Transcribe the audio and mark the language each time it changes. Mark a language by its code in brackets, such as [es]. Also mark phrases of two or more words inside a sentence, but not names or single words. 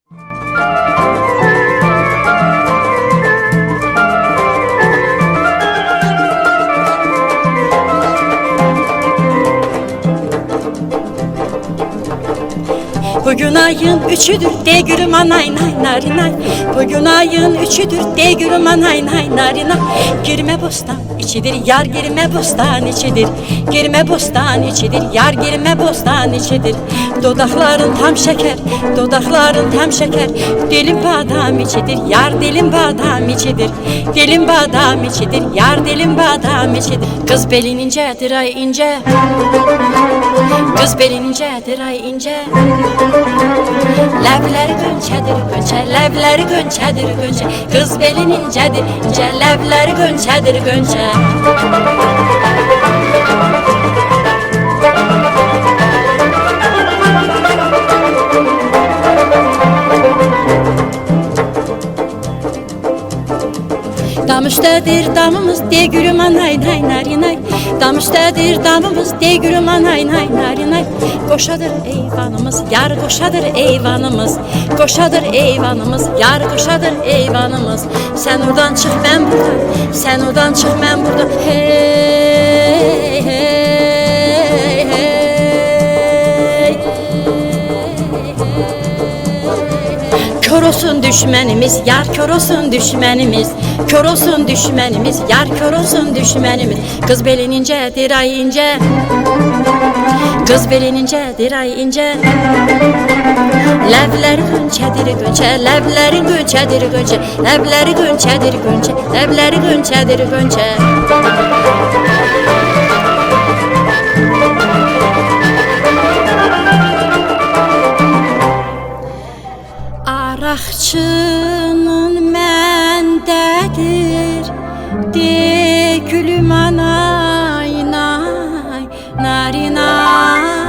[tr] Bugün ayın üçüdür, de gülüm anay nay narinay. Bugün ayın üçüdür, de gülüm anay nay narinay. Girme bostan içidir, yar girme bostan içidir. Girme bostan içidir, yar girme bostan içidir. Dodakların tam şeker, dodakların tam şeker. Dilim badam içidir, yar dilim badam içidir. Dilim badam içidir, yar dilim badam içidir. Kız belin incedir ay ince. Kız belin incedir ay ince. [az] Ləvləri gönçədir gönçə, ləvləri gönçədir gönçə. Qız belin incədir incə, ləvləri gönçədir gönçə. Dam üstədir damımız, de gülüm anay nay narinay. Dam üstədir damımız, de gülüm anay nay narinay. Qoşadır eyvanımız, yar qoşadır eyvanımız. Qoşadır eyvanımız, yar qoşadır eyvanımız. Sən oradan çıx mən buradan, sən oradan çıx mən buradan. Hey hey hey. Kör olsun düşmənimiz, yar kör olsun düşmənimiz. Kör olsun düşmənimiz, yar kör olsun düşmənimiz. Qız belin incədir ay incə. Qız belin incədir ay incə. Ləvləri gönçədir gönçə, ləvləri gönçədir gönçə. Ləvləri gönçədir gönçə, ləvləri gönçədir gönçə. Araqçının məndədir, de gülüm anay nay narinay.